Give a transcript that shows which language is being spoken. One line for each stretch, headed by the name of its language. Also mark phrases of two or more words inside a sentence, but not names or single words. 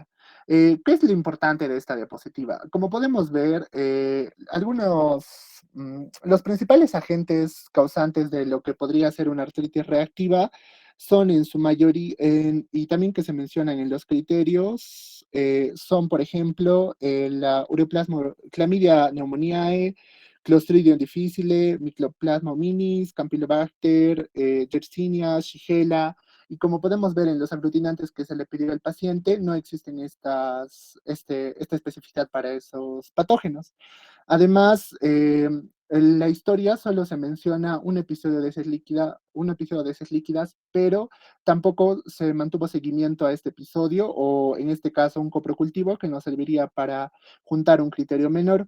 Spanish: ¿Qué es lo importante de esta diapositiva? Como podemos ver, los principales agentes causantes de lo que podría ser una artritis reactiva son en su mayoría, y también que se mencionan en los criterios, son, por ejemplo, la ureoplasma, Chlamydia pneumoniae, Clostridium difficile, Mycoplasma hominis, Campylobacter, Yersinia, Shigella, y como podemos ver en los aglutinantes que se le pidió al paciente, no existen esta especificidad para esos patógenos. Además, en la historia solo se menciona un episodio de heces líquidas, pero tampoco se mantuvo seguimiento a este episodio, o en este caso un coprocultivo que nos serviría para juntar un criterio menor.